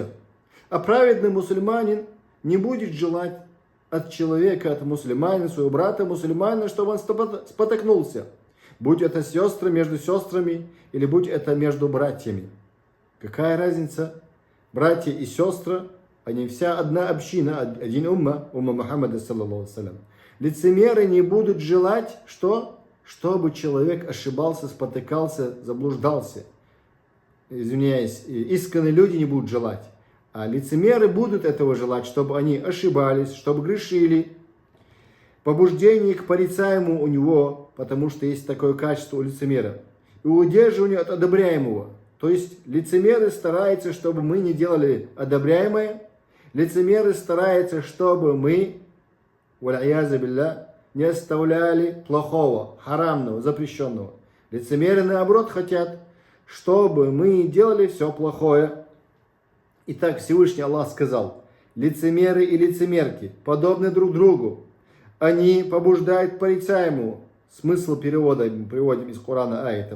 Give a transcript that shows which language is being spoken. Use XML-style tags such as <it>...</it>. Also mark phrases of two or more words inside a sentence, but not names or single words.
<ru>А праведный мусульманин не будет желать от человека, от мусульманина, своего брата мусульманина, чтобы он спотыкнулся. Будь это сестры между сестрами, или будь это между братьями. Какая разница? Братья и сестры, они вся одна община, один умма Мухаммада,</ru> <ar>صلى الله عليه.</ar> <ru>Лицемеры не будут желать, что? Чтобы человек ошибался, спотыкался, заблуждался. Извиняюсь, искренние люди не будут желать. А лицемеры будут этого желать, чтобы они ошибались, чтобы грешили. Побуждение к порицаемому у него, потому что есть такое качество у лицемера. И удерживание от одобряемого. То есть лицемеры стараются, чтобы мы не делали одобряемое. Лицемеры стараются, чтобы мы,</ru> <ar>والعياذ بالله,</ar> <ru>не оставляли плохого, харамного, запрещенного. Лицемеры, наоборот, хотят, чтобы мы делали все плохое. Итак, Всевышний Аллах сказал: лицемеры и лицемерки подобны друг другу. Они побуждают к порицаемому. Смысл перевода мы приводим из Корана аятом.</ru>